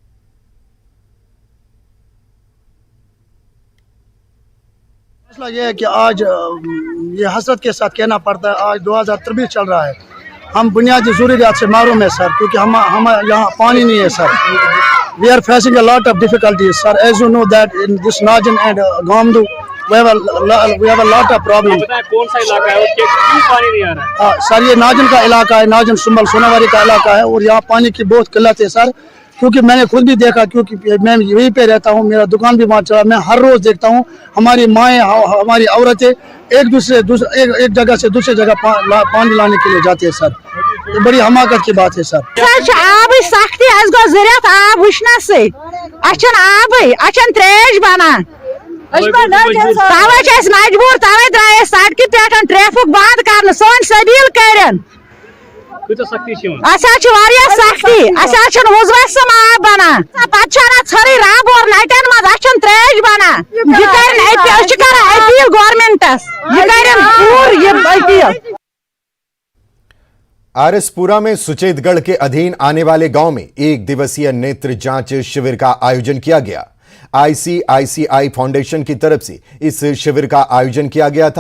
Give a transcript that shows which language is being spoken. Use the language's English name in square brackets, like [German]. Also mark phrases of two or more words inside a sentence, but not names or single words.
[Hindi] फैसला यह है कि आज ये हसरत के साथ कहना पड़ता है, आज 2023 चल रहा है। हम बुनियादी जरूरियात से महरूम है सर, क्योंकि हम यहाँ पानी नहीं है सर। [English] we are facing a lot of difficulties sir, as you know that in this Nazan and Gamdu we have a lot of problem। [Hindi] कौन सा इलाका है और क्यों पानी नहीं आ रहा है? सर ये नाजन का इलाका है, नाजन सुंबल सोनावारी का इलाका है, और यहाँ पानी की बहुत किल्लत है सर। क्योंकि मैंने खुद भी देखा, क्योंकि मैं यहीं पे रहता हूँ, मेरा दुकान भी वहाँ चला। मैं हर रोज देखता हूँ हमारी माएँ, हमारी औरतें एक जगह से दूसरी जगह पानी लाने के लिए जाते हैं सर। ये बड़ी हमाकत की बात है सर। [Kashmiri] आब सख्ती आब वुचन से आब त्रेश बनान तवे मजबूर, तवे द्राये सड़क पे ट्रैफिक बंद कर सोन सबील कर सख्ती मुजवसम आब बनान पे रब और नटन मज त्रेश बनान। अपील गवर्नमेंटस अपील। [Hindi] आरएसपुरा में सुचेतगढ़ के अधीन आने वाले गांव में 1 दिवसीय नेत्र जांच शिविर का आयोजन किया गया। आईसीआईसीआई फाउंडेशन की तरफ से इस शिविर का आयोजन किया गया था।